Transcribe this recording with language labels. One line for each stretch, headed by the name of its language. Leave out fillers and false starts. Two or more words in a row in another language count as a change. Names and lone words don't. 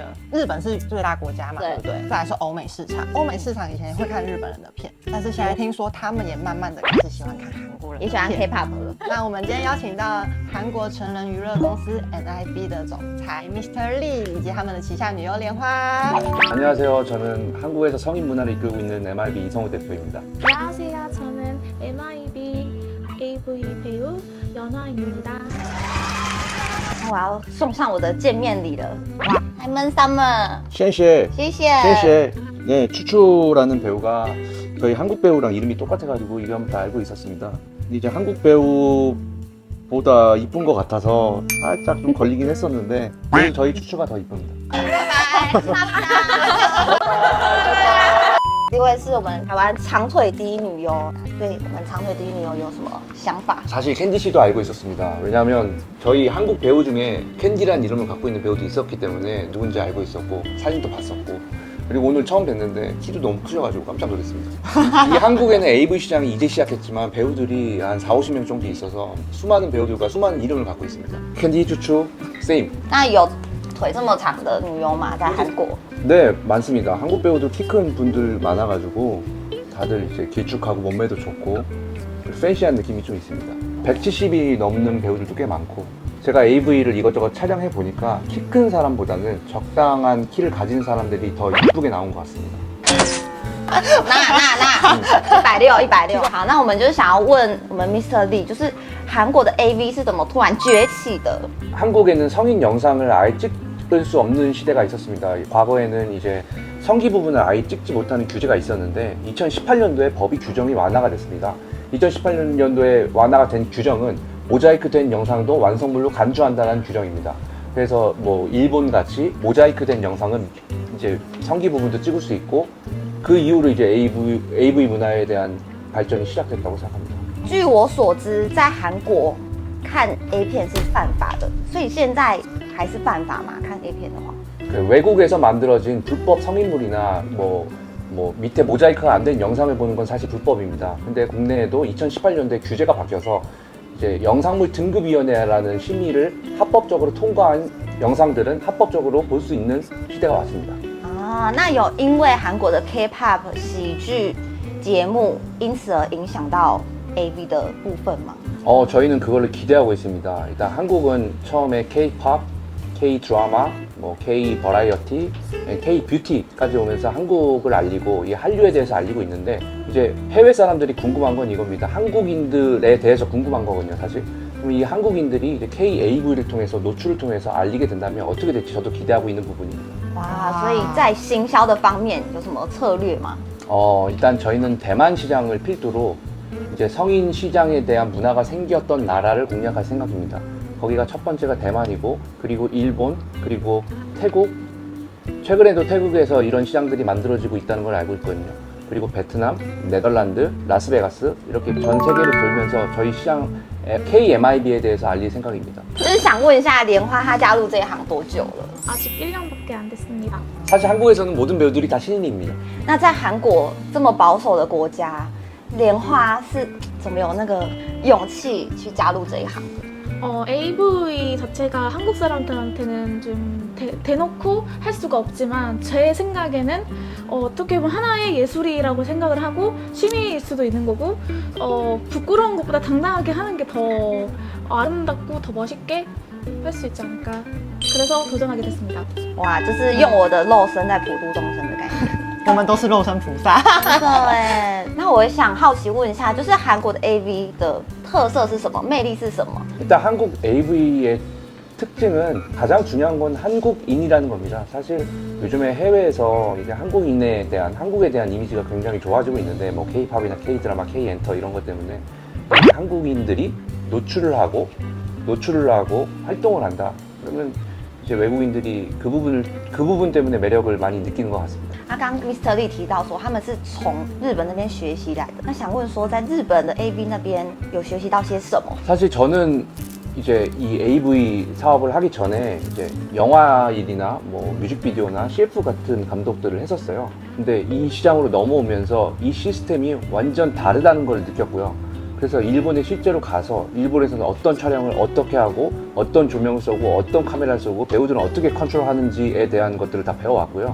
Chinese: 日本是最大国家嘛，对不对？再来是欧美市场，欧美市场以前会看日本人的片，但是现在听说他们也慢慢的开始喜欢看韩国人的片，也喜欢 K-pop 了。那我们今天邀请到韩国成人娱乐公司 NIB 的总裁 Mr. Lee 以及他们的旗下女优莲花。
Korean: 안녕하세요. 저는 한국에서 성인 문화를 이끌고 있는 MIB 이성우 대표입니다. 안녕하세요. 저는 MIB AV 배우 연화입니다.
Chinese: 我要送上我的见面礼了，哇，Diamond Summer， 셴셰 谢谢。
Korean: 셴셰 네, 추추라는 배우가 저희 한국 배우랑 이름이 똑같아가지고 이름 다 알고 있었습니다. 근데 이제 한국 배우보다 이쁜 것 같아서 살짝 좀 걸리긴 했었는데 그래도 저희 추추가 더 이쁩니다.
Chinese: 拜拜，这位是我们台湾长腿第一女优，对我们长腿第一女优有什么想法？
Korean: 사실 캔디 씨도 알고 있었습니다. 왜냐하면 저희 한국 배우 중에 캔디라는 이름을 갖고 있는 배우도 있었기 때문에 누군지 알고 있었고 사진도 봤었고 그리고 오늘 처음 뵀는데 키도 너무 크셔가지고 깜짝 놀랐습니다. 이 한국에는 AV 시장이 이제 시작했지만 배우들이 한 40~50명 정도 있어서 수많은 배우들과 수많은 이름을 갖고 있습니다. 캔디 추추 same.
Chinese: 那有腿这么长的女优吗？在韩国？
Korean: 네, 많습니다. 한국 배우들 키 큰 분들 많아가지고 다들 이제 길쭉하고 몸매도 좋고 팬시한 느낌이 좀 있습니다. 170이 넘는 배우들도 꽤 많고 제가 AV를 이것저것 촬영해 보니까 키 큰 사람보다는 적당한 키를 가진 사람들이 더 이쁘게 나온 것 같습니다.
Chinese: 160，160。好，那我们就是想要问我们 Mr. Lee， 就是韩国的 AV 是怎么突然崛起的？
Korean: 한국에는 성인 영상을 아예 찍을 수 없는 시대가 있었습니다. 과거에는 이제 성기 부분을 아예 찍지 못하는 규제가 있었는데 2018년도에 법이 규정이 완화가 됐습니다. 2018년도에 완화가 된 규정은 모자이크 된 영상도 완성물로 간주한다는 규정입니다. 그래서 뭐 일본 같이 모자이크 된 영상은 이제 성기 부분도 찍을 수 있고 그 이후로 이제 AV 문화에 대한 발전이 시작됐다고 생각합니다.
Chinese: 据我所知，在韩国看 A 片是犯法的，所以现在还是犯法吗？看 A 片的话？
Korean: 그 외국에서 만들어진 불법 성인물이나 뭐 밑에 모자이크가 안 된 영상을 보는 건 사실 불법입니다. 근데 국내에도 2018년도에 규제가 바뀌어서 이제 영상물 등급위원회라는 심의를 합법적으로 통과한 영상들은 합법적으로 볼 수 있는 시대가 왔습니다.
Chinese: 啊，那有因为韩国的 K-pop 喜剧节目，因此而影响到 AV 的部分吗？
Korean: 저희는 그걸로 기대하고 있습니다. 일단 한국은 처음에 K-pop, K-드라마, 뭐 K-버라이어티, K-뷰티까지 오면서 한국을 알리고 이 한류에 대해서 알리고 있는데 이제 해외 사람들이 궁금한 건 이겁니다. 한국인들에 대해서 궁금한 거거든요, 사실. 그럼 이 한국인들이 이제 K-AV를 통해서 노출을 통해서 알리게 된다면 어떻게 될지 저도 기대하고 있는 부분입니다.
Chinese: 哇，所以在行销的方面有什么策略吗？
Korean: 일단 저희는 대만 시장을 필두로 이제 성인 시장에 대한 문화가 생겼던 나라를 공략할 생각입니다. 거기가 첫 번째가 대만이고 그리고 일본 그리고 태국 최근에도 태국에서 이런 시장들이 만들어지고 있다는 걸 알고 있거든요. 그리고 베트남, 네덜란드, 라스베가스 이렇게 전 세계를 돌면서 저희 시장 KMIB에 대해서 알릴 생각입니다.
Chinese: 就是想问一下莲花，她加入这一行多久了？
Korean: 아직 1년밖에 안 됐습니다. 사실 한국에서는 모든 배우들이 다 신인입니다.
Chinese: 那在韩国这么保守的国家，莲花是怎么有那个勇气去加入这一行的？
Korean: AV 자체가 한국 사람들한테는 좀 대놓고 할 수가 없지만 제 생각에는 어떻게 보면 하나의 예술이라고 생각을 하고 취미일 수도 있는 거고 부끄러운 것보다 당당하게 하는 게 더 아름답고 더 멋있게 할 수 있지 않을까 그래서 도전하게 됐습니다.
Chinese: 哇，就是用我的肉身在普度众生的感觉。我们都是肉身菩萨。真的哎，那我也想好奇问一下，就是韩国的 AV 的特色是什么？魅力是什么？
Korean: 일단 한국 AV의 특징은 가장 중요한 건 한국인이라는 겁니다. 사실 요즘에 해외에서 이제 한국에 대한 이미지가 굉장히 좋아지고 있는데 뭐 K-팝이나 K-드라마, K-엔터 이런 것 때문에 한국인들이 노출을 하고 활동을 한다. 그러면 이제 외국인들이 그 부분 때문에 매력을 많이 느끼는 것 같습니다.
Chinese: 那刚刚 Mr. Lee 提到说他们是从日本那边学习来的，那想问说在日本的 AV 那边有学习到些什么？
Korean: 사실 저는 이제 이 AV 사업을 하기 전에 이제 영화 일이나 뭐 뮤직비디오나 CF 같은 감독들을 했었어요. 근데 이 시장으로 넘어오면서 이 시스템이 완전 다르다는 걸 느꼈고요. 그래서 일본에 실제로 가서 일본에서는 어떤 촬영을 어떻게 하고 어떤 조명을 쏘고 어떤 카메라를 쏘고 배우들은 어떻게 컨트롤하는지에 대한 것들을 다 배워왔고요.